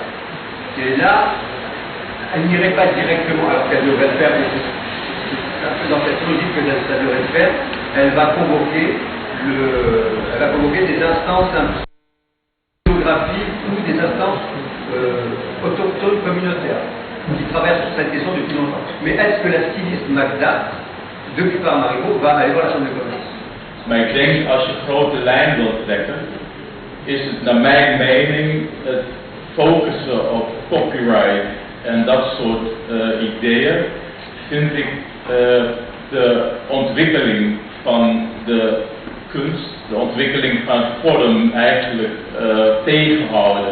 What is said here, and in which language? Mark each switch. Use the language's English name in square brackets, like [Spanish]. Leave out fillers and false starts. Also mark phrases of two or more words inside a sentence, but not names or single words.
[French] Et là, elle n'irait pas directement, alors qu'elle devrait le faire, et c'est dans cette logique que ça devrait le faire, elle va convoquer des instances géographiques ou des instances autochtones communautaires qui travaillent sur cette question depuis longtemps. Mais est-ce que la styliste Magda, depuis Paramaribo, va aller voir la chambre de commerce? [Dutch] Maar ik denk, als je grote lijn wilt trekken, is het naar mijn mening het focussen op copyright en dat soort ideeën, vind ik de ontwikkeling van de kunst, de ontwikkeling van vorm eigenlijk tegenhouden.